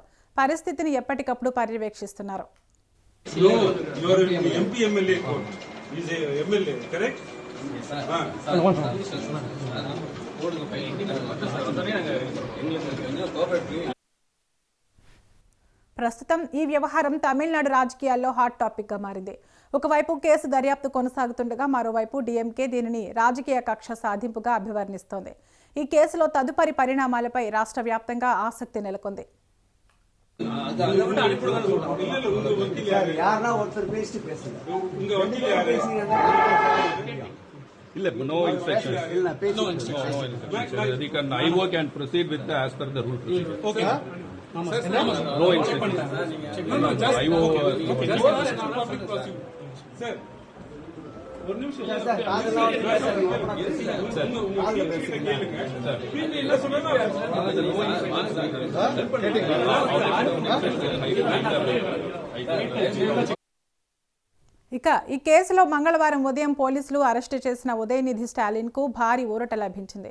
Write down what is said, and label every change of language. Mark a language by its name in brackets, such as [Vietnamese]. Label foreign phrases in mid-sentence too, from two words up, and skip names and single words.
[Telugu] పరిస్థితిని ఎప్పటికప్పుడు పర్యవేక్షిస్తున్నారు. ప్రస్తుతం ఈ వ్యవహారం తమిళనాడు రాజకీయాల్లో [English] hot topic [Telugu] గా మారింది. ఒకవైపు కేసు దర్యాప్తు కొనసాగుతుండగా మరోవైపు డీఎంకే దీనిని రాజకీయ కక్ష సాధింపుగా అభివర్ణిస్తోంది. ఈ కేసులో తదుపరి పరిణామాలపై రాష్ట్ర వ్యాప్తంగా ఆసక్తి నెలకొంది. [English] No instructions. No instructions. They can IO can proceed with the as per the rule procedure. Okay. No instructions. IO. Sir. [Tamil] ஒரு நிமிஷம் [Telugu] ఇక ఈ కేసులో మంగళవారం ఉదయం పోలీసులు అరెస్టు చేసిన ఉదయనిధి స్టాలిన్కు భారీ ఊరట లభించింది.